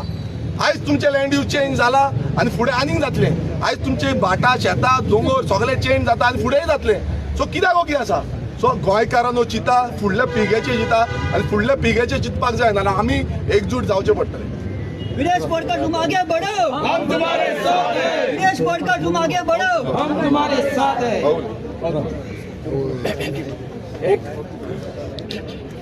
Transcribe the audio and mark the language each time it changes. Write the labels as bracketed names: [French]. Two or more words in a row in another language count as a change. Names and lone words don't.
[Konkani] आयज तुमचे [English] land use change [Konkani] जाला आनी फुडें आनीक जातलें. आयज तुमचे भाटां शेतां दोंगर सगळें चेंज जाता आनी फुडेंय जातलें. सो कित्याक ओगी आसा. सो गोंयकारांनो चिता फुडल्या पिळगेचे चिता आनी फुडल्या पिळगेचे चिंतपाक जाय नाल्यार आमी एकजूट जावचे पडटले. [Hindi] विदेश बोर्डकर तुम आगे बढ़ो, हम तुम्हारे साथ हैं. विदेश बोर्डकर तुम आगे बढ़ो, हम तुम्हारे साथ हैं.